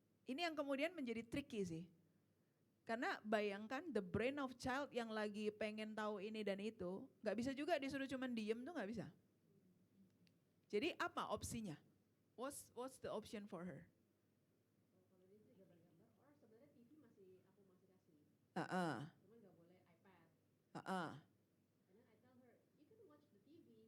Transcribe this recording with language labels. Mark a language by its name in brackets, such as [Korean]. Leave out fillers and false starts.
[Indonesian] Ini yang kemudian menjadi tricky sih. Karena bayangkan [English] the brain of child [Indonesian] yang lagi pengen tahu ini dan itu, nggak bisa juga disuruh cuman diem tuh nggak bisa. Jadi apa opsinya? [English] What's the option for her? [Indonesian] Kalau dia sih gambar-gambar, orang sebenarnya TV masih aku masih kasih. Cuman nggak boleh iPad. [English] And then I tell her, you can watch the TV.